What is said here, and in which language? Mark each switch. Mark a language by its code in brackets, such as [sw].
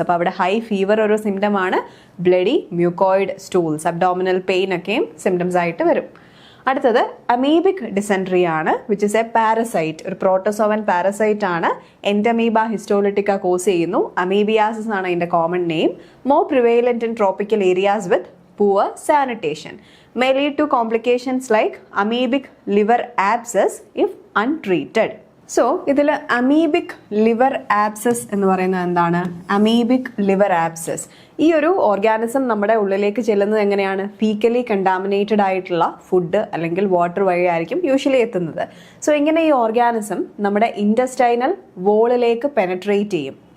[ml] അപ്പോൾ അവിടെ high fever ഒരു സിംറ്റം ആണ്, bloody mucoid stools, abdominal pain ഒക്കെയും സിംറ്റംസ് ആയിട്ട് വരും. അടുത്തത് അമീബിക് ഡിസെൻട്രി ആണ്, [en] which is a parasite, [ml] ഒരു പ്രോട്ടോസോവൻ പാരസൈറ്റ് ആണ്. എൻറ്റമീബ ഹിസ്റ്റോലിറ്റിക്ക കോസ് ചെയ്യുന്നു. അമീബിയാസിസ് ആണ് അതിൻ്റെ common name. [en] More prevalent in tropical areas with poor sanitation. may lead to complications like amoebic liver abscess if untreated. [ml] So ഇതിൽ amoebic liver abscess എന്ന് പറയുന്നത് എന്താണ്? Amoebic liver abscess ഈ ഒരു ഓർഗാനിസം നമ്മുടെ ഉള്ളിലേക്ക് ചെല്ലുന്നത് എങ്ങനെയാണ്? ഫീക്കലി കണ്ടാമിനേറ്റഡ് ആയിട്ടുള്ള ഫുഡ് അല്ലെങ്കിൽ വാട്ടർ വഴിയായിരിക്കും യൂഷ്വലി എത്തുന്നത്. സോ ഇങ്ങനെ ഈ ഓർഗാനിസം നമ്മുടെ ഇൻറ്റസ്റ്റൈനൽ വോളിലേക്ക് പെനട്രേറ്റ് ചെയ്യും.